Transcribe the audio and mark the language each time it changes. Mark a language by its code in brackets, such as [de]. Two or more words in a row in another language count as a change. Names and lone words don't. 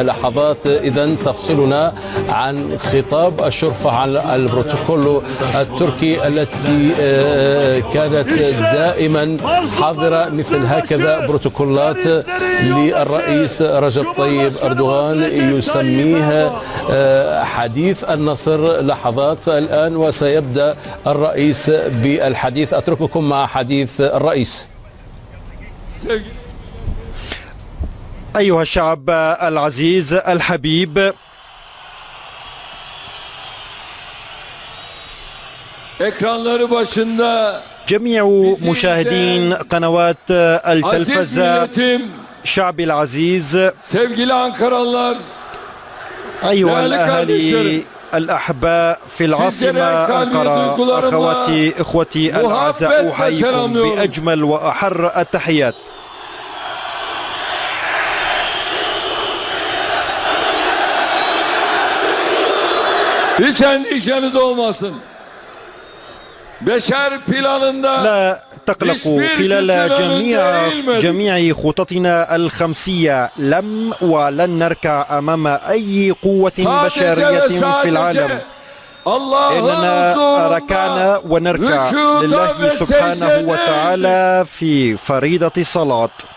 [ar] لحظات إذن تفصلنا عن خطاب الشرفة على البروتوكول التركي التي كانت دائما حاضرة مثل هكذا بروتوكولات للرئيس رجب طيب أردوغان يسميه حديث النصر. لحظات الآن وسيبدأ الرئيس بالحديث. أترككم مع حديث الرئيس. أيها الشعب العزيز الحبيب، [tr] ekranları başında [ar] جميع مشاهدين قنوات التلفزة، شعبي العزيز، [tr] sevgili Ankaralılar، [ar] أيها الأهالي الأحباء في العاصمة أنقرة، أخواتي إخوتي الأعزاء، أحييكم بأجمل وأحر التحيات. [tr] hiç endişeniz olmasın. [ar] لا تقلقوا، خلال جميع خططنا الخمسية لم ولن نركع أمام أي قوة بشرية في العالم. إننا ركعنا ونركع لله سبحانه وتعالى في فريضة الصلاة.